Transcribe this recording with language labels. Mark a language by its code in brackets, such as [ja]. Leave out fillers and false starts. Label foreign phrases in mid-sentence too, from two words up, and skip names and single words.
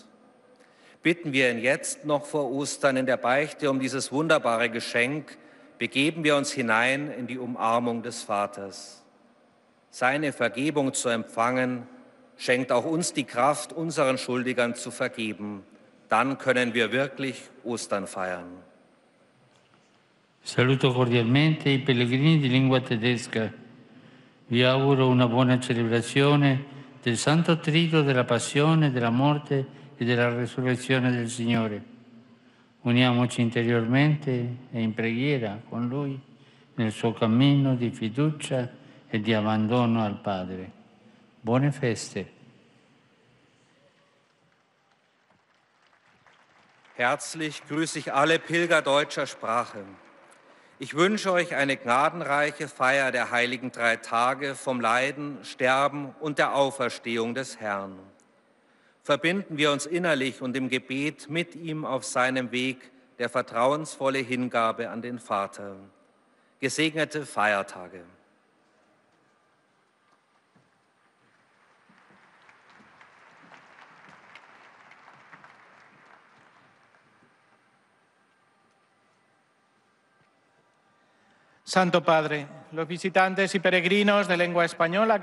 [de] Bitten wir ihn jetzt noch vor Ostern in der Beichte um dieses wunderbare Geschenk, begeben wir uns hinein in die Umarmung des Vaters. Seine Vergebung zu empfangen, schenkt auch uns die Kraft, unseren Schuldigern zu vergeben. Dann können wir wirklich Ostern feiern. [it] Saluto cordialmente i pellegrini di lingua tedesca. Vi auguro una buona celebrazione del Santo Trito della Passione, della Morte e della Resurrezione del Signore. Uniamoci interiormente e in preghiera con Lui nel suo cammino di fiducia e di abbandono al Padre. Buone feste. [de] Herzlich grüße ich alle Pilger deutscher Sprache. Ich wünsche euch eine gnadenreiche Feier der heiligen 3 Tage vom Leiden, Sterben und der Auferstehung des Herrn. Verbinden wir uns innerlich und im Gebet mit ihm auf seinem Weg der vertrauensvolle Hingabe an den Vater. Gesegnete Feiertage. [es] Santo Padre, los visitantes y peregrinos de lengua española